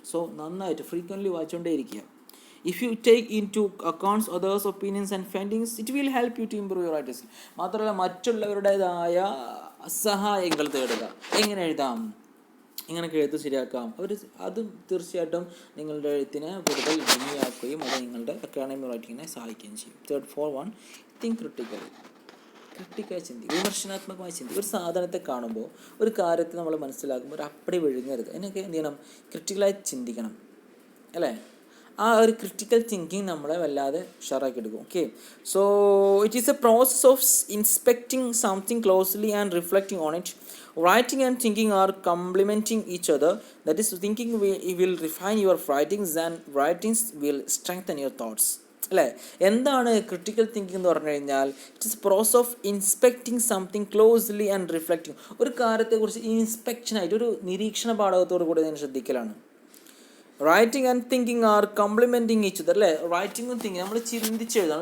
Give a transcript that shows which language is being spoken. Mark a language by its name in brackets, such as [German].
[Malayalam] So നന്നായിട്ട് frequently വായിച്ചുകൊണ്ടേയിരിക്കുക. [English] If you take into accounts others opinions and findings it will help you to improve your writing skill. [Malayalam] മാത്രമല്ല മറ്റുള്ളവരുടേതായ സഹായങ്ങൾ തേടുക. എങ്ങനെ എഴുതാം, ഇങ്ങനെയൊക്കെ എഴുത്ത് ശരിയാക്കാം, അതും തീർച്ചയായിട്ടും നിങ്ങളുടെ എഴുത്തിനെ കൂടുതൽ ഭംഗിയാക്കുകയും അത് നിങ്ങളുടെ അക്കാഡമിക് റൈറ്റിങ്ങിനെ സഹായിക്കുകയും ചെയ്യും. [English] 3rd, 4th one, think critically. [Malayalam] ക്രിട്ടിക്കായി ചിന്തി, വിമർശനാത്മകമായി ചിന്തി. ഒരു സാധനത്തെ കാണുമ്പോൾ, ഒരു കാര്യത്തെ നമ്മൾ മനസ്സിലാക്കുമ്പോൾ ഒരു അപ്പടി വിഴുങ്ങരുത്. അതിനൊക്കെ എന്ത് ചെയ്യണം? ക്രിട്ടിക്കലായി ചിന്തിക്കണം, അല്ലേ? ആ ഒരു ക്രിട്ടിക്കൽ തിങ്കിങ് നമ്മളെ വല്ലാതെ ഉഷാറാക്കി എടുക്കും. Okay. [English] So it is a process of inspecting something closely and reflecting on it. Writing and thinking are complementing each other. That is, thinking will refine your writings and writings will strengthen your thoughts. [Malayalam] അല്ലേ? എന്താണ് critical thinking എന്ന് പറഞ്ഞു കഴിഞ്ഞാൽ? [English] It is process of inspecting something closely and reflecting. [Malayalam] ഒരു കാര്യത്തെക്കുറിച്ച് ഇൻസ്പെക്ഷനായിട്ട്, ഒരു നിരീക്ഷണ പാഠകത്തോടു കൂടി ഞാൻ ശ്രദ്ധിക്കലാണ്. [English] Writing and thinking are complementing each other. [Malayalam] അല്ലേ? റൈറ്റിങ്ങും തിങ്കിങ്, നമ്മൾ ചിന്തിച്ചെഴുതണം.